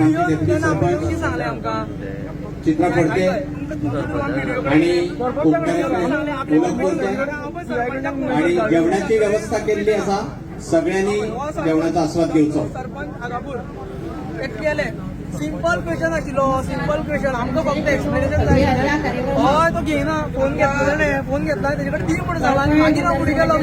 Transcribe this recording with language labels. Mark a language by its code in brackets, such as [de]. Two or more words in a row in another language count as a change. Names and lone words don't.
[kok] चित्रा पडते आणि आणि जेवणाची व्यवस्था केलेली असा सगळ्यांनी जेवणाचा आस्वाद घेवचो [en] simple question [kok] आशिल्लो [en] simple question [kok] आमकां फक्त एक्सप्लेनेशन जाय हय तो घेयना फोन घेतला फोन घेतला तेजे कडेन 3 मिनट जाला आनी मागीर हांव फुडें गेलो